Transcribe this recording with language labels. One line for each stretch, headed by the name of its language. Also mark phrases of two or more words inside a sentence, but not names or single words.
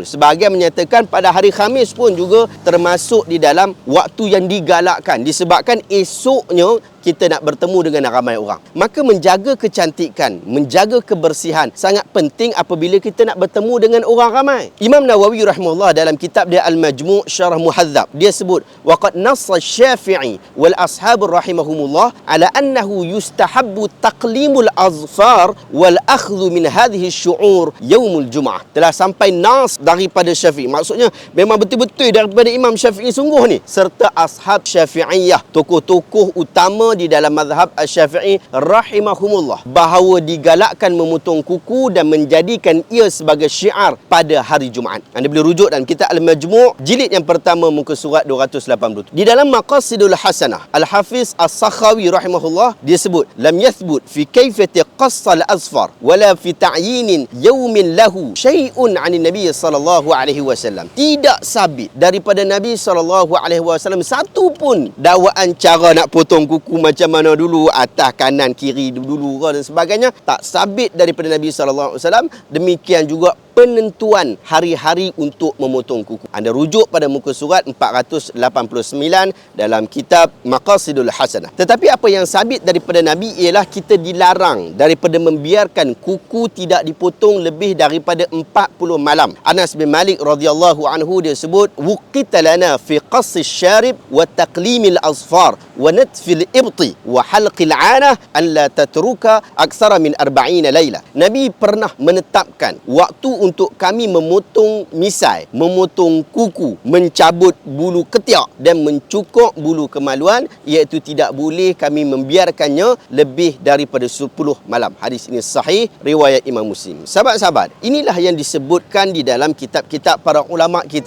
Malay: Sebahagian menyatakan pada hari Khamis pun juga termasuk di dalam waktu yang digalakkan, disebabkan esoknya kita nak bertemu dengan ramai orang. Maka menjaga kecantikan, menjaga kebersihan sangat penting apabila kita nak bertemu dengan orang ramai.
Arabic: Imam Nawawi rahimahullah
Malay: dalam kitab dia
Arabic: Al-Majmu' Syarah Muhadzab,
Malay: dia sebut
Arabic: وقد نص الشافعي والأصحاب رحمهم الله على أنه يستحب تقليم الأظفار والأخذ من هذه الشعور يوم الجمعة.
Malay: Telah sampai nas daripada Syafi'i. Maksudnya memang betul-betul daripada Imam Syafi'i sungguh ni, serta ashab Syafi'iyah, tokoh-tokoh utama di dalam mazhab Asy-Syafi'i rahimahumullah, bahawa digalakkan memotong kuku dan menjadikan ia sebagai syiar pada hari Jumaat. Anda boleh rujuk dalam kitab Al-Majmu' jilid yang pertama muka surat 287. Di dalam
Arabic: Maqasidul Hasanah, Al-Hafiz As-Sakhawi rahimahullah,
Malay: dia sebut
Arabic: لم يثبت في كيفية قص الأظفار ولا في تعيين يوم له شيء عن النبي صلى الله عليه وسلم.
Malay: Tidak sabit daripada Nabi
Arabic: صلى الله عليه وسلم
Malay: satu pun dakwaan cara nak potong kuku macam mana dulu, atas kanan kiri dulu dan sebagainya, tak sabit daripada Nabi
Arabic: صلى الله عليه وسلم.
Malay: Demikian juga penentuan hari-hari untuk memotong kuku. Anda rujuk pada muka surat 489 dalam kitab Maqasidul Hasanah. Tetapi apa yang sabit daripada Nabi ialah kita dilarang daripada membiarkan kuku tidak dipotong lebih daripada 40 malam.
Arabic: Anas bin Malik radhiyallahu anhu
Malay: dia sebut
Arabic: وقت لنا في قص الشارب وتقليم الأظفار ونتف الإبط وحلق العانة أن لا نترك أكثر من 40 ليلة.
Malay: Nabi pernah menetapkan waktu untuk kami memotong misai, memotong kuku, mencabut bulu ketiak dan mencukur bulu kemaluan, iaitu tidak boleh kami membiarkannya lebih daripada 10 malam. Hadis ini sahih riwayat Imam Muslim. Sahabat-sahabat, inilah yang disebutkan di dalam kitab-kitab para ulama kita.